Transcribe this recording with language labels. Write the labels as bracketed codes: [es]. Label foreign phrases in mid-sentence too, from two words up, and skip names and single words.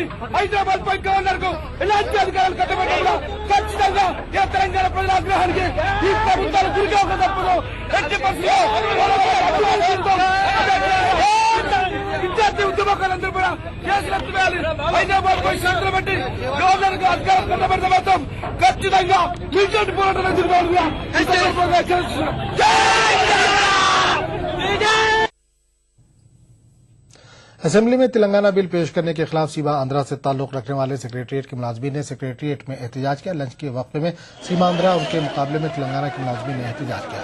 [te] హైదరాబాద్ పై గవర్నర్ కు ఎలాంటి అధికారాలు కట్టబెట్టకుండా ఖచ్చితంగా ఈ తెలంగాణ ప్రజల ఆగ్రహానికి ఈ ప్రభుత్వాలు గురికాక తప్పదు। విద్యార్థి ఉద్యమకాలందరూ కూడా కేసులు ఎత్తివేయాలి। హైదరాబాద్ పై షరతులు పెట్టి గవర్నర్ కు అధికారం కట్టబెడితే మాత్రం ఖచ్చితంగా మిలిటెంట్ పోరాటం ఎదుర్కోవాలిగా [ur] اسمبلی میں تلنگانہ بل پیش کرنے کے خلاف سیما آندھرا سے تعلق رکھنے والے سیکریٹریٹ کے ملازمین نے سیکریٹریٹ میں احتجاج کیا۔ لنچ کے وقفے میں سیما آندھرا ان کے مقابلے میں تلنگانہ کے ملازمین نے احتجاج کیا۔